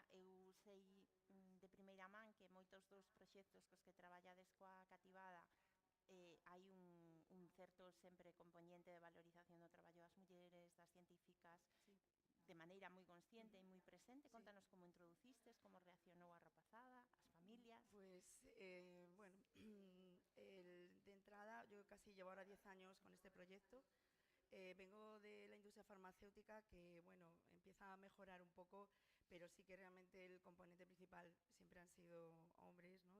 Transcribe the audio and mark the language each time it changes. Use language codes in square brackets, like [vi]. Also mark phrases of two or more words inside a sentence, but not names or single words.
[gl] Eu sei de primeira man que moitos dos proxectos cos que traballades coa cativada hai un certo sempre componente de valorización do traballo das mulleres, das científicas, Sí. de maneira moi consciente e moi presente. Contanos como introducistes, como reaccionou a rapazada, as familias. [es] Pues bueno, de entrada yo casi llevo ahora 10 años con este proyecto. Vengo de la industria farmacéutica que, bueno, empieza a mejorar un poco, pero sí que realmente el componente principal siempre han sido hombres, ¿no?